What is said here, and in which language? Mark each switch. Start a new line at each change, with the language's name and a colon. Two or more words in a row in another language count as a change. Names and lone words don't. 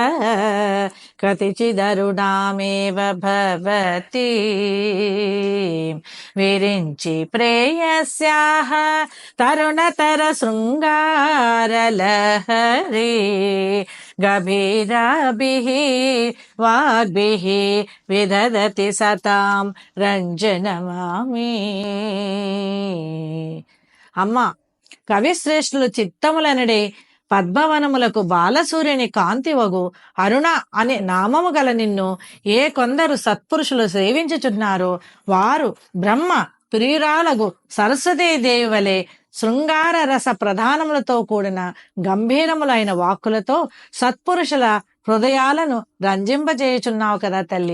Sanskrit: कतिचिदरुणामेव भवति विरिञ्चि प्रेयस्याः तरुणतर शृङ्गारलहरी गभीराभिः वाग्भिः विदधति सतां రంజనమామి.
Telugu: అమ్మ, కవిశ్రేష్ఠులు చిత్తములనడే పద్మవనములకు బాలసూర్యుని కాంతివగు అరుణ అనే నామము గల నిన్ను ఏ కొందరు సత్పురుషులు సేవించుచున్నారో వారు బ్రహ్మ ప్రియురాలగు సరస్వతీదేవి వలె శృంగార రస ప్రధానములతో కూడిన గంభీరములైన వాక్కులతో సత్పురుషుల హృదయాలను రంజింపజేయుచున్నావు కదా తల్లి.